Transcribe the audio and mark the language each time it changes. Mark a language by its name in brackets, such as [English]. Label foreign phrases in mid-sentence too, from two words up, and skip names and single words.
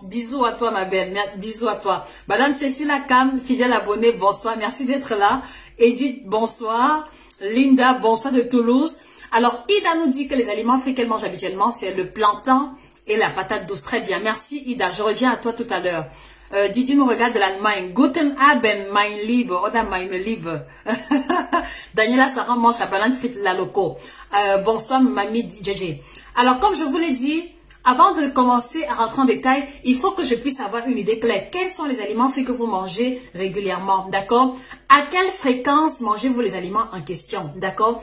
[French] Bisous à toi ma belle, bisous à toi. Madame Cécile Akam, fidèle abonnée, bonsoir, merci d'être là. Edith, bonsoir. Linda, bonsoir de Toulouse. Alors Ida nous dit que les aliments frits qu'elle mange habituellement, c'est le plantain et la patate douce. Très bien, merci Ida, je reviens à toi tout à l'heure. Didi nous regarde de l'Allemagne. [German] Guten Abend, mein Liebe, oder meine Liebe. [French] Daniela Sarah mange la banane frite la loco. Bonsoir, mamie JJ. Alors, comme je vous l'ai dit, avant de commencer à rentrer en détail, il faut que je puisse avoir une idée claire. Quels sont les aliments frits que vous mangez régulièrement, d'accord? À quelle fréquence mangez-vous les aliments en question, d'accord?